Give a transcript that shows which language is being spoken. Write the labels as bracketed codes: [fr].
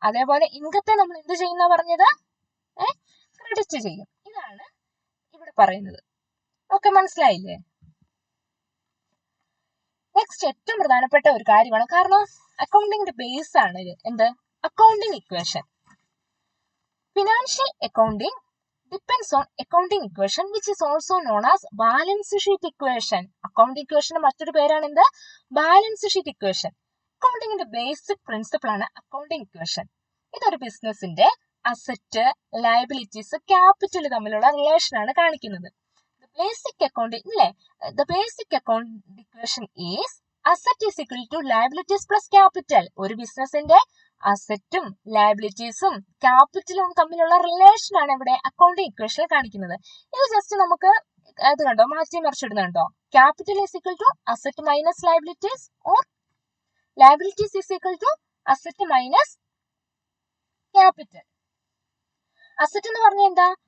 [ml] അതേപോലെ ഇൻകത്തെ നമ്മൾ എന്ത് ചെയ്യുന്ന പറഞ്ഞത്? ക്രെഡിറ്റ് ചെയ്യും. ഇതാണ് ഇവിടെ പറയുന്നത്. ഓക്കെ, മനസ്സിലായില്ലേ? നെക്സ്റ്റ് ഏറ്റവും പ്രധാനപ്പെട്ട ഒരു കാര്യമാണ്, കാരണം അക്കൗണ്ടിങ്ങിന്റെ ബേസ് ആണ് ഇത്. എന്ത്? Accounting equation. [en] Financial accounting depends on accounting equation which is also known as balance sheet equation. [ml] Accounting ഇക്വേഷന്റെ മറ്റൊരു പേരാണ് എന്ത്? Balance sheet equation. അക്കൗണ്ടിങ്ങിന്റെ basic principle ആണ് അക്കൗണ്ടിങ് ഇക്വേഷൻ. ഇതൊരു ബിസിനസിന്റെ അസറ്റ്, ലയബിലിറ്റീസ്, ക്യാപിറ്റൽ തമ്മിലുള്ള റിലേഷൻ ആണ് കാണിക്കുന്നത്. [en] The basic accounting equation is asset is equal to liabilities plus capital. [ml] ഒരു ബിസിനസിന്റെ അസറ്റും ലയബിലിറ്റീസും ക്യാപിറ്റലും തമ്മിലുള്ള റിലേഷൻ ആണ് ഇവിടെ അക്കൗണ്ടിങ് ഇക്വേഷനിൽ കാണിക്കുന്നത്. ഇത് ജസ്റ്റ് നമുക്ക് അത് കണ്ടോ, മാറ്റി മറിച്ചിടുന്നുണ്ടോ? [en] Capital is equal to asset minus liabilities, or liabilities is equal to asset minus capital. Asset [ml] എന്ന് പറഞ്ഞാൽ എന്താ?